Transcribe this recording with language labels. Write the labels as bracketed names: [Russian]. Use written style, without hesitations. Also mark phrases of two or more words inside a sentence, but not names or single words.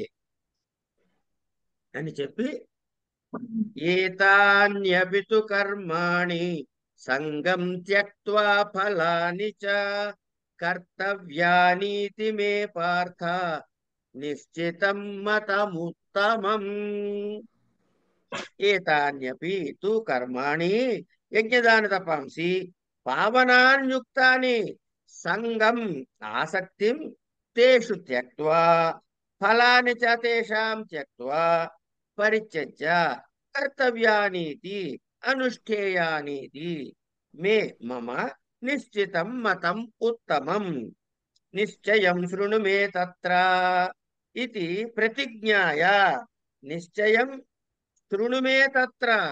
[Telugu] అని చెప్పి, [Sanskrit] ఏతాన్యపితు కర్మాణి సంగం త్యక్త్వా ఫలాని చ కర్తవ్యానీతి మే పార్థ నిశ్చితం మతముత్తమం. ఏతాన్యపి తు కర్మాణి యజ్ఞదాన తపాంసి పావనాన్యుక్తాని సంగం ఆసక్తిం తేషు త్యక్త్వా ఫలాని చ తేషాం త్యక్త్వా పరిత్యజ్య కర్తవ్యానీతి అనుష్ఠేయానీతి మే మమ నిశ్చితం మతం ఉత్తమం. నిశ్చయం శృణు మే తత్ర ఇతి ప్రతిజ్ఞాయ. నిశ్చయం శృణు మే తత్ర.